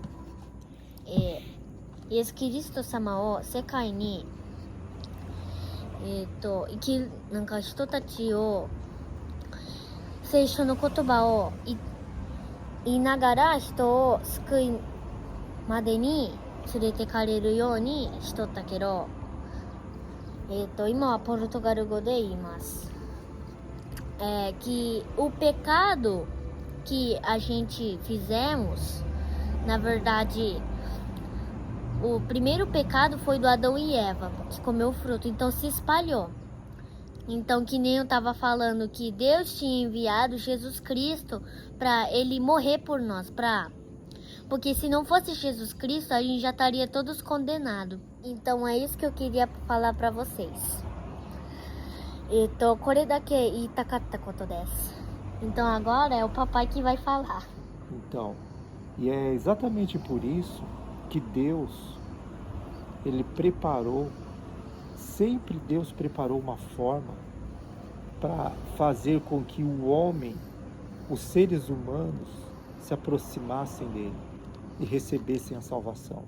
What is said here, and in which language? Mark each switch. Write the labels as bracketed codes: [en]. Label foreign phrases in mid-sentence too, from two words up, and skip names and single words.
[ja] イエス・キリスト様を世界に、なんか人たちを聖書の言葉を言いながら人を救いまでに連れてかれるようにしとったけど、今はポルトガル語で言います [pt] 。Que o pecado que a gente fizemos, na verdade, o primeiro pecado foi do Adão e Eva, que comeu o fruto, então se espalhou. Então, que nem eu estava falando, que Deus tinha enviado Jesus Cristo para ele morrer por nós, porque se não fosse Jesus Cristo, a gente já estaria todos condenados. Então é isso que eu queria falar para vocês. [ja] これだけ言いたかったことです。 [pt] Então agora é o papai que vai falar. Então, e é exatamente por isso que Deus, Ele preparou, sempre Deus preparou uma forma para fazer com que o homem, os seres humanos, se aproximassem dele e recebessem a salvação.